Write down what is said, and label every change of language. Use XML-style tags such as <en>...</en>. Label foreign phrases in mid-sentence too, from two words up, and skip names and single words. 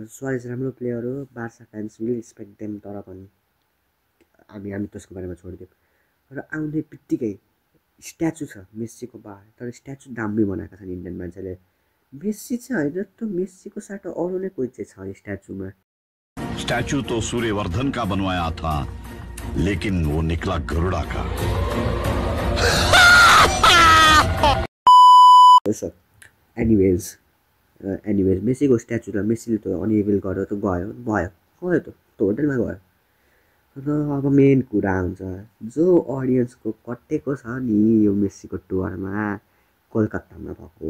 <ne>सुवारेज राम्रो प्लेयर हो,</ne> <en>Barça fans will respect them,</en> <ne>तर पनि हामी त्यसको बारेमा छोडिदिउँ। र आउने बित्तिकै स्ट्याचु छ मेस्सीको बाहिर, तर स्ट्याचु दामी बनाएका छन् इन्डियन मान्छेले। मेस्सी चाहिँ होइन, त्यो मेस्सीको साटो अरू नै कोही चाहिँ छ स्ट्याचुमा।</ne> <hi>स्टैचू तो सूर्यवर्धन का बनवाया था, लेकिन वो निकला गरुड़ा का।</hi> <ne>एनिवेज मेस्सीको स्ट्याचुलाई मेस्सीले त अनएबल गर्यो, त गयो त होटलमा गयो। र अब मेन कुरा हुन्छ, जो अडियन्सको कटेको छ नि यो मेस्सीको टुरमा कोलकातामा भएको।</ne>